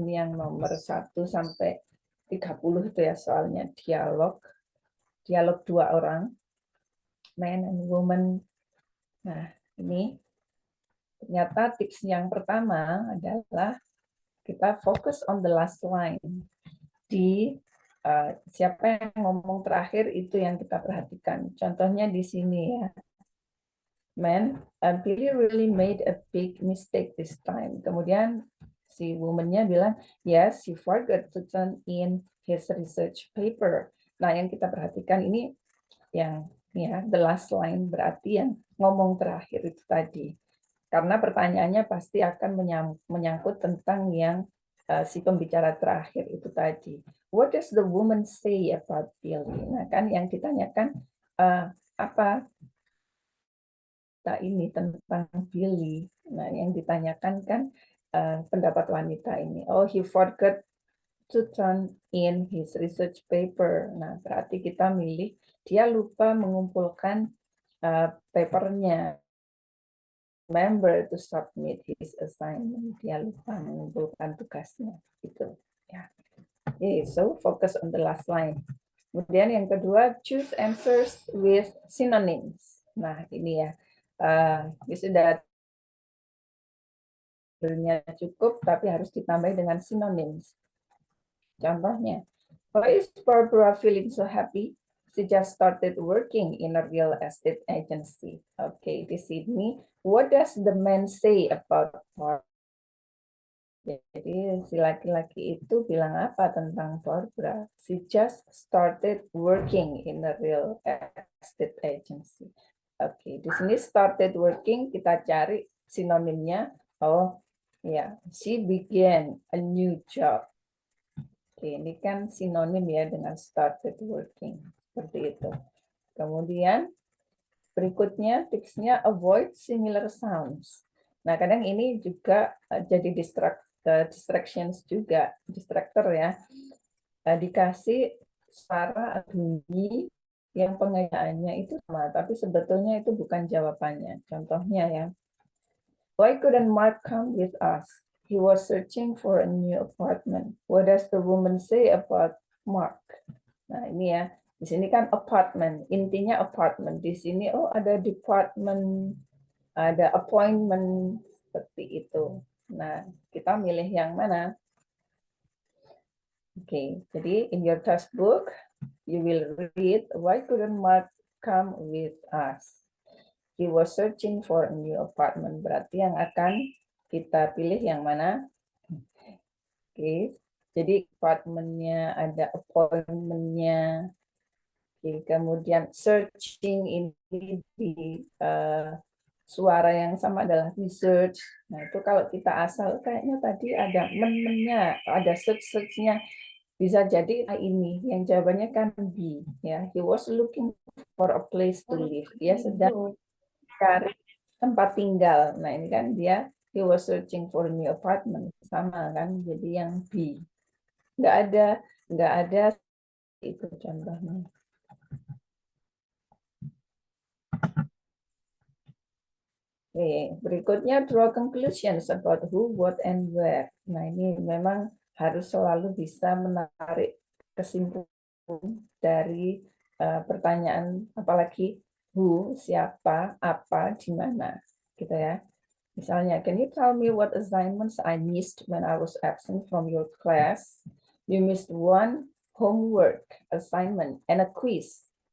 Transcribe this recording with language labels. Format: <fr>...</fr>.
<id>Ini yang nomor 1 sampai 30 itu ya soalnya dialog dua orang,</id> <en>man and woman.</en> <id>Nah, ini ternyata tips yang pertama adalah kita fokus</id> <en>on the last line.</en> <id>Di siapa yang ngomong terakhir itu yang kita perhatikan. Contohnya di sini ya.</id> <en>Man, Billy really made a big mistake this time.</en> <id>Kemudian si woman-nya bilang,</id> <en>yes, he forgot to turn in his research paper.</en> <id>Nah, yang kita perhatikan ini yang ya</id> <en>the last line</en> <id>berarti yang ngomong terakhir itu tadi. Karena pertanyaannya pasti akan menyangkut tentang yang si pembicara terakhir itu tadi.</id> <en>What does the woman say about Billy?</en> <id>Nah, kan yang ditanyakan apa ini tentang Billy. Nah, yang ditanyakan kan pendapat wanita ini.</id> <en>Oh, he forgot to turn in his research paper.</en> <id>Nah, berarti kita milih dia lupa mengumpulkan papernya.</id> <en>Remember to submit his assignment.</en> <id>Dia lupa mengumpulkan tugasnya. Gitu. Ya.</id> <en>Okay, so focus on the last line.</en> <id>Kemudian yang kedua,</id> <en>choose answers with synonyms.</en> <id>Nah, ini ya. Sudah cukup, tapi harus ditambah dengan synonyms. Contohnya,</id> <en>why is Barbara feeling so happy? She just started working in a real estate agency. Oke,</en> <id>di sini,</id> <en>what does the man say about Barbara?</en> <id>Jadi si laki-laki itu bilang apa tentang Barbara?</id> <en>She just started working in a real estate agency.</en> <id>Oke, di sini started working kita cari sinonimnya.</id> <en>Oh, ya, she began a new job.</en> <id>Oke, ini kan sinonim ya dengan started working. Seperti itu. Kemudian berikutnya tipsnya</id> <en>avoid similar sounds.</en> <id>Nah, kadang ini juga jadi distractions juga, distractor ya. Dikasih suara bunyi yang pengajaannya itu sama, tapi sebetulnya itu bukan jawabannya. Contohnya ya,</id> <en>why couldn't Mark come with us? He was searching for a new apartment. What does the woman say about Mark?</en> <id>Nah, ini ya. Di sini kan apartment, intinya apartment. Di sini oh ada department, ada appointment seperti itu. Nah, kita milih yang mana? Oke, jadi</id> <en>in your textbook you will read why couldn't Mark come with us? He was searching for a new apartment.</en> <id>Berarti yang akan kita pilih yang mana? Oke, jadi apartemennya ada appointmentnya. Oke, kemudian searching ini di suara yang sama adalah research. Nah itu kalau kita asal kayaknya tadi ada mennya, ada search-nya bisa jadi ini yang jawabannya kan B ya.</id> <en>He was looking for a place to live.</en> <id>Dia sedang cari tempat tinggal. Nah ini kan dia</id> <en>he was searching for a new apartment</en> <id>sama kan. Jadi yang B nggak ada itu contohnya. Oke, berikutnya</id> <en>draw conclusions about who, what, and where.</en> <id>Nah ini memang harus selalu bisa menarik kesimpulan dari pertanyaan, apalagi who, siapa, apa, di mana, gitu ya. Misalnya,</id> <en>can you tell me what assignments I missed when I was absent from your class? You missed one homework assignment and a quiz.</en>